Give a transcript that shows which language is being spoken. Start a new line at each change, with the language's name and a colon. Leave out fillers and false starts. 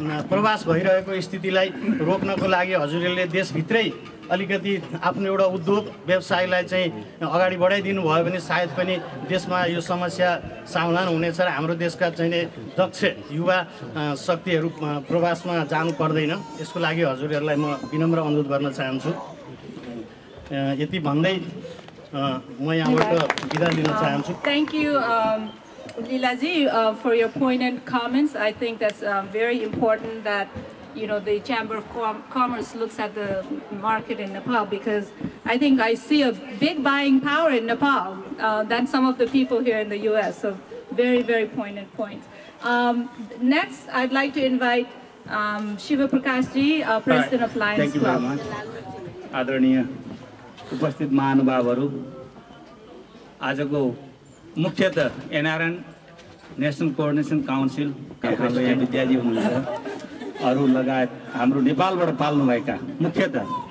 Nepali: प्रवास भइरहेको स्थितिलाई रोक्नको लागि हजुरले देशभित्रै अलिकति आफ्नो एउटा उद्योग व्यवसायलाई चाहिँ अगाडि बढाइदिनु भयो भने सायद पनि देशमा यो समस्या समाधान हुनेछ र हाम्रो देशका चाहिँ दक्ष युवा शक्तिहरू प्रवासमा जानु पर्दैन। यसको लागि हजुरहरूलाई म विनम्र अनुरोध गर्न चाहन्छु। यति भन्दै म यहाँबाट बिदा लिन चाहन्छु।
English: Thank you, Leelaji, for your poignant comments. I think that's very important that the Chamber of Commerce looks at the market in Nepal, because I think I see a big buying power in Nepal than some of the people here in the US. So very, very poignant points. Next, I'd like to invite Shiva Prakashji, President of Lions Club. Thank you very much.
Nepali: आदरणीय उपस्थित महानुभावहरू, आजको मुख्यतः NRN national coordination council हाम्रो यहाँ विद्याजी हुनुहुन्छ, अरू लगायत हाम्रो नेपालबाट पाल्नुभएका मुख्यतः